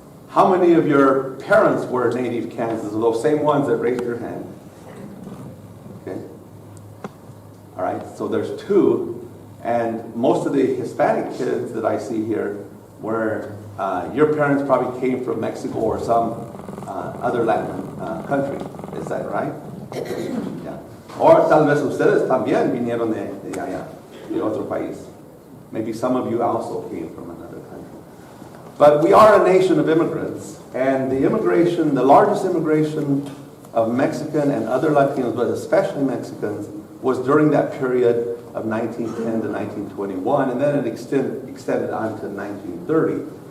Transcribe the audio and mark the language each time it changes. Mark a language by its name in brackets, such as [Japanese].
[English] How many of your parents were native Kansans, those same ones that raised your hand? Okay. All right, so there's 2, and most of the Hispanic kids that I see here were, your parents probably came from Mexico or some other Latin country. Is that right? Yeah. [Spanish] Or tal vez ustedes también vinieron de allá, de otro país. [English] Maybe some of you also came from another country. But we are a nation of immigrants, and the largest immigration of Mexican and other Latinos, but especially Mexicans, was during that period of 1910 to 1921, and then it extended on to 1930.